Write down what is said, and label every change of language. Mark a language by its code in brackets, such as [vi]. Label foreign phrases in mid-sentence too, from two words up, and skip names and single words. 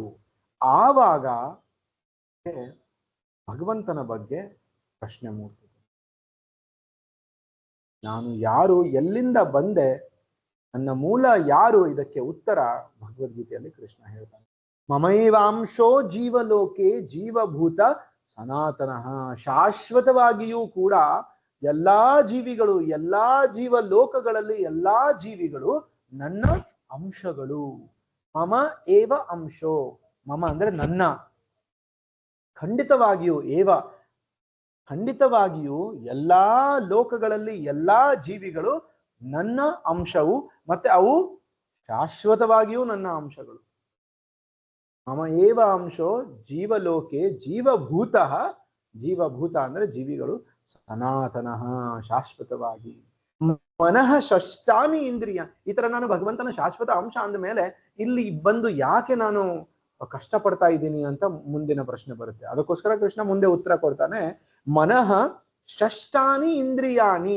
[kn] ಆವಾಗ ಭಗವಂತನ ಬಗ್ಗೆ ಪ್ರಶ್ನೆ ಮೂಡ್ತದೆ. ನಾನು ಯಾರು, ಎಲ್ಲಿಂದ ಬಂದೆ, ನನ್ನ ಮೂಲ ಯಾರು? ಇದಕ್ಕೆ ಉತ್ತರ ಭಗವದ್ಗೀತೆಯಲ್ಲಿ ಕೃಷ್ಣ ಹೇಳ್ತಾನೆ. [sa] ಮಮೈವಾಂಶೋ ಜೀವಲೋಕೆ ಜೀವಭೂತ ಸನಾತನಃ. [kn] ಶಾಶ್ವತವಾಗಿಯೂ ಕೂಡ ಎಲ್ಲಾ ಜೀವಿಗಳು, ಎಲ್ಲಾ ಜೀವಲೋಕಗಳಲ್ಲಿ ಎಲ್ಲಾ ಜೀವಿಗಳು ನನ್ನ ಅಂಶಗಳು. [sa] ಮಮ ಏವ ಅಂಶೋ, [kn] ಮಮ ಅಂದ್ರೆ ನನ್ನ, ಖಂಡಿತವಾಗಿಯೂ ಏವ ಖಂಡಿತವಾಗಿಯೂ ಎಲ್ಲಾ ಲೋಕಗಳಲ್ಲಿ ಎಲ್ಲಾ ಜೀವಿಗಳು ನನ್ನ ಅಂಶವು, ಮತ್ತೆ ಅವು ಶಾಶ್ವತವಾಗಿಯೂ ನನ್ನ ಅಂಶಗಳು. [sa] ಮಮ ಏವ ಅಂಶೋ ಜೀವಲೋಕೆ ಜೀವಭೂತ, [kn] ಜೀವಭೂತ ಅಂದ್ರೆ ಜೀವಿಗಳು, ಸನಾತನಃ ಶಾಶ್ವತವಾಗಿ. [sa] ಮನಃ ಷಷ್ಟಾನಿ ಇಂದ್ರಿಯ. [kn] ಈ ತರ ನಾನು ಭಗವಂತನ ಶಾಶ್ವತ ಅಂಶ ಅಂದ ಮೇಲೆ ಇಲ್ಲಿ ಬಂದು ಯಾಕೆ ನಾನು ಕಷ್ಟ ಪಡ್ತಾ ಇದ್ದೀನಿ ಅಂತ ಮುಂದಿನ ಪ್ರಶ್ನೆ ಬರುತ್ತೆ. ಅದಕ್ಕೋಸ್ಕರ ಕೃಷ್ಣ ಮುಂದೆ ಉತ್ತರ ಕೊಡ್ತಾನೆ. [sa] ಮನಃ ಷಷ್ಟಾನಿ ಇಂದ್ರಿಯಾನಿ.